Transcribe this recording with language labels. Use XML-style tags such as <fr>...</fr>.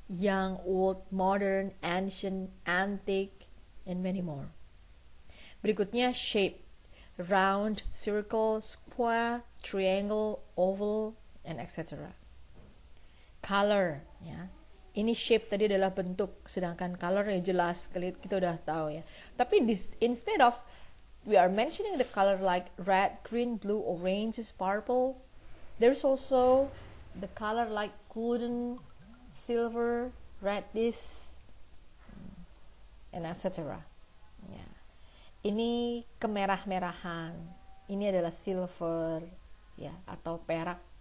<en>Young, old, modern, ancient, antique, and many more. Berikutnya shape. Round, circle, square, triangle, oval, and etc. Color, ya.</en> <id>Ini shape tadi adalah bentuk, sedangkan color ya jelas, kita udah tahu ya.</id> <en>Tapi instead of we are mentioning the color like red, green, blue, orange, purple, there's also the color like golden, silver, reddish, and etc. Ya.</en> <id>Ini kemerah-merahan, ini adalah silver, ya, atau perak.</id>